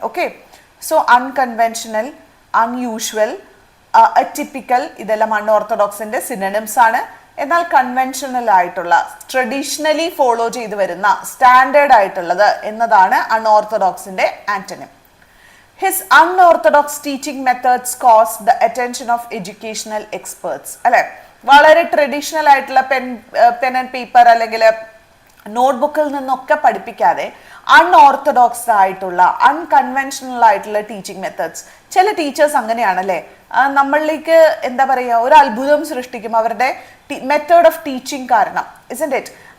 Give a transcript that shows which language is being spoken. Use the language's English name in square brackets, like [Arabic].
[Malayalam] Okay, so unconventional, unusual, അറ്റിപ്പിക്കൽ ഇതെല്ലാം അൺഓർത്തഡോക്സിന്റെ synonyms ആണ്. എന്നാൽ കൺവെൻഷണൽ ആയിട്ടുള്ള, ട്രഡീഷണലി ഫോളോ ചെയ്തു വരുന്ന, സ്റ്റാൻഡേർഡ് ആയിട്ടുള്ളത് എന്നതാണ് അൺഓർത്തഡോക്സിന്റെ antonym. [English] His unorthodox teaching methods caused the attention of educational experts. [Malayalam] അല്ലെ, വളരെ ട്രഡീഷണൽ ആയിട്ടുള്ള പെൻ ആൻഡ് പേപ്പർ അല്ലെങ്കിൽ നോട്ട്ബുക്കിൽ നിന്നൊക്കെ പഠിപ്പിക്കാതെ അൺഓർത്തഡോക്സ് ആയിട്ടുള്ള, അൺകൺവെൻഷണൽ ആയിട്ടുള്ള ടീച്ചിങ് മെത്തേഡ്സ്. ചില ടീച്ചേഴ്സ് അങ്ങനെയാണല്ലേ, നമ്മളിലേക്ക് എന്താ പറയുക, ഒരു അത്ഭുതം സൃഷ്ടിക്കും അവരുടെ മെത്തേഡ് ഓഫ് ടീച്ചിങ് കാരണം. [English] Isn't it?